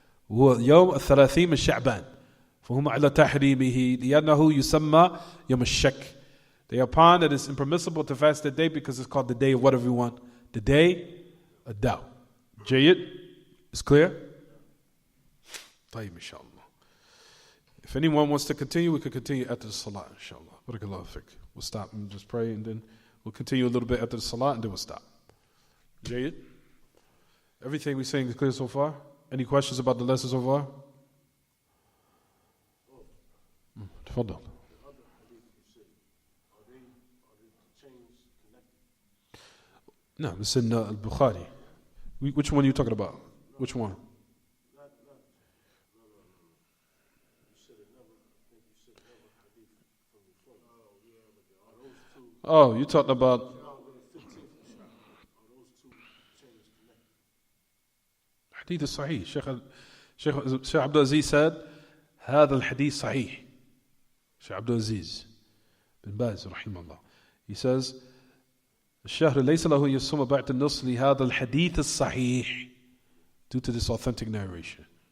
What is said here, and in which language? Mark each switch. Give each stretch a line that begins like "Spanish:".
Arabic: وهو يوم الثلاثين من شعبان. فهم على تحريمه لأنه يسمى يوم الشك.
English: They are upon that it's impermissible to fast the day because it's called the day of what everyone? The day of doubt. Jayyid? Is clear?
Arabic: طيب
English: inshallah. If anyone wants to continue, we could continue after the salah, inshallah. Barakallahu fiqh. We'll stop and just pray, and then we'll continue a little bit after the salah, and then we'll stop. Jayyid? Everything we're saying is clear so far? Any questions about the lesson so far?
Arabic: تفضل.
English: No, it's in Al-Bukhari. Which one are you talking about? Which one? Oh, you're talking about Hadith Sahih. Sheikh Abdulaziz said,
Arabic: هذا الحديث صحيح.
English: Sheikh Abdulaziz bin Baz, rahimahullah. He says,
Arabic: الشهر ليس له يصوم بعد النصف لهذا الحديث الصحيح,
English: due to this authentic narration.